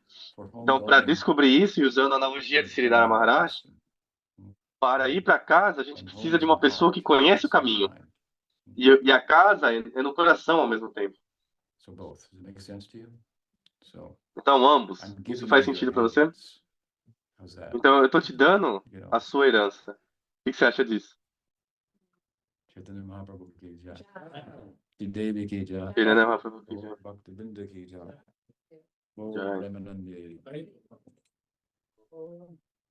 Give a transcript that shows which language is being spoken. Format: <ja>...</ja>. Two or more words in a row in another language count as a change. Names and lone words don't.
<pt>Então, para descobrir isso, e usando a analogia de Sridhara Maharaj, para ir para casa, a gente precisa de uma pessoa que conhece o caminho. E a casa é no coração ao mesmo tempo. Então, ambos. Isso faz sentido para você? Então, eu estou te dando a sua herança. O que você acha disso?</pt> <hi>चैतन्य महाप्रभु की जय. चैतन्य महाप्रभु की जय. भक्तिविन्द की जय.</hi> <pt>Jai. Premanande.</pt>